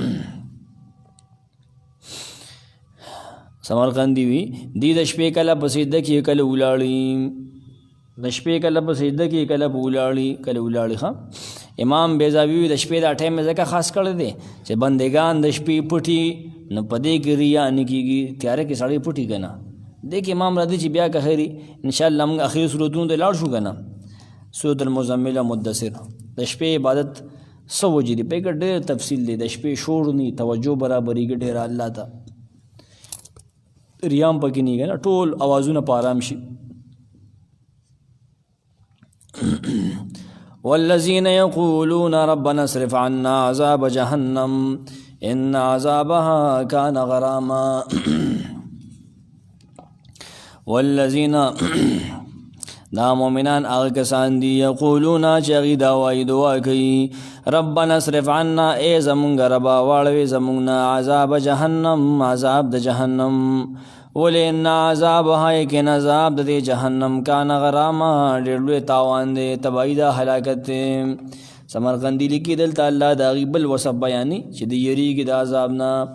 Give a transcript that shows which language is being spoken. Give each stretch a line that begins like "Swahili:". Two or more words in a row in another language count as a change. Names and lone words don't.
Pashto: سمرقندی وی دی د شپې کله په سجده کې کله ولاړی د شپې کله په سجده کې کله ولاړی. ها امام بیضاوی د شپې دا ټایم ځکه خاص کړی دی چې بندگان د شپې پټي نه پدې کې ریا نه کیږي تیارې کې سړی پټي کنه. دیکھ امام راضی چې بیا که خیری انشاءالله موږ اخیر سورتونو ته لاړ شو کنه. سورۃ المزمل مدثر د شپې عبادت سو وجې دی په ډېر تفصیل دی. د شپې شور نی توجه برابرېږي ډېر الله ته ریام پکې نه کنه ټول اوازونه په آرام شي.
Arabic: والذین یقولون ربنا اصرف عنا عذاب جهنم ان عذابها كان غراما.
Pashto: والذین دا مومنان هغه کسان دي یقولون چې هغوی دا وایي دعا کوي
Arabic: ربنا اصرف عنا
Pashto: ای زمونږ ربا واړوي زمونږ نه
Arabic: عذاب جهنم
Pashto: عذاب د جهنم. ولې
Arabic: ان عذابها
Pashto: یقین عذاب د دې جهنم
Arabic: کان غراما
Pashto: ډېر لوی تاوان دی تباهي ده هلاکت دی. سمرقندي لیکي دلته الله د هغې بل وصف بیاني چې د یریږي د عذاب نه.